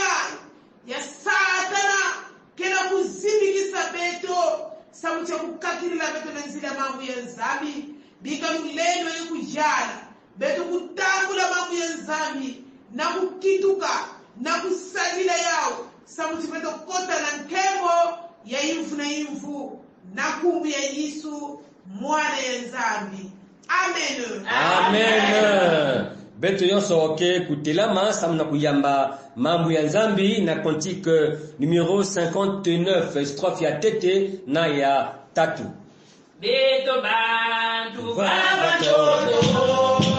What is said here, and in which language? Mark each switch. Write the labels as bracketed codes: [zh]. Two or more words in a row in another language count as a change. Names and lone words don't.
[ktu] ya satana kena kuzimikisa beto sabuti kukakitila beto na nzila mambo ya nzambi biga lulelo kujala beto kutangula mambo ya nzambi na kukituka na kusajila yao sabuti beto kota na nkemo ya imfu na imfu na kumbu ya Yesu mwana ya nzambi. Amen. Amen. Beto yonso oke kutelama samna kuyamba mambo ya nzambi na [fr] cantique numéro [ktu] 59 strophe ya tete na ya tatu. Beto bantu baba todo